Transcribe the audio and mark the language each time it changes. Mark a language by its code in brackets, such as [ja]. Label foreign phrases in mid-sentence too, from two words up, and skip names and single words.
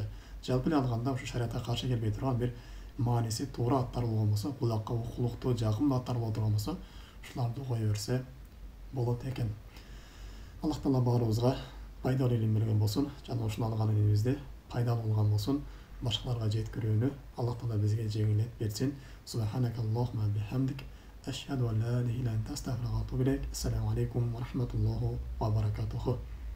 [ky] Жалпы эле алганда ушу шариятка каршы келбей турган бир мааниси туура аттар болгон болсо, кулакка окулуктуу, жакын аттар боло турган болсо, ушуларды кое берсе болот экен. Аллах Таала баарыбызга пайдалуу илим берген болсун, жана ушуну алган илимибизди пайдалуу болгон болсун, башкаларга жеткирүүнү Аллах Таала бизге жеңилдетип берсин. [ar] سبحانك اللهم بحمدك، أشهد أن لا إله إلا أنت، أستغفرك وأتوب إليك. السلام عليكم ورحمة الله وبركاته.